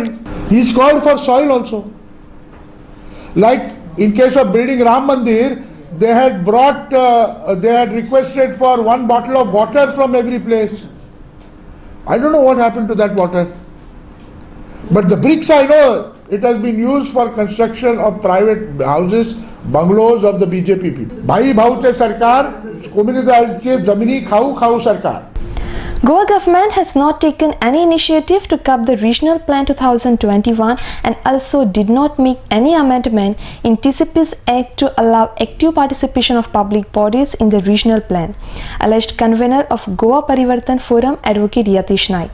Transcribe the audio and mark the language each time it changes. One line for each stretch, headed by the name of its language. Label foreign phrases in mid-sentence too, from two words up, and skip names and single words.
English: He's called for soil also. Like in case of building Ram Mandir, they had brought, they had requested for 1 bottle of water from every place. I don't know what happened to that water. But the bricks I know, it has been used for construction of private houses, bungalows of the BJP people.
Konkani: Bhai bhaute sarkar, komunidai zamini khau sarkar.
English: Goa government has not taken any initiative to curb the Regional Plan 2021 and also did not make any amendment in TCP's Act to allow active participation of public bodies in the regional plan, alleged convener of Goa Parivartan Forum, Advocate Yatish Naik.